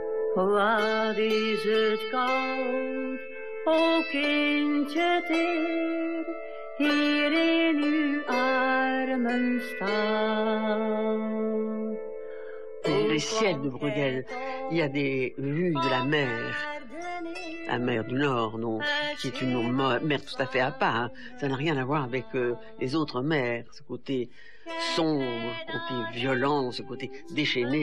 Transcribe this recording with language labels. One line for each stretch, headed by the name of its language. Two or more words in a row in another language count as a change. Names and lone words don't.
Dutch: Wat is het koud, o kindje teer, hier in uw armen staat.
French: Les ciels de Bruegel, il y a des vues de la mer du Nord, donc, qui est une mer tout à fait à part. Hein. Ça n'a rien à voir avec les autres mers, ce côté sombre, ce côté violent, ce côté déchaîné.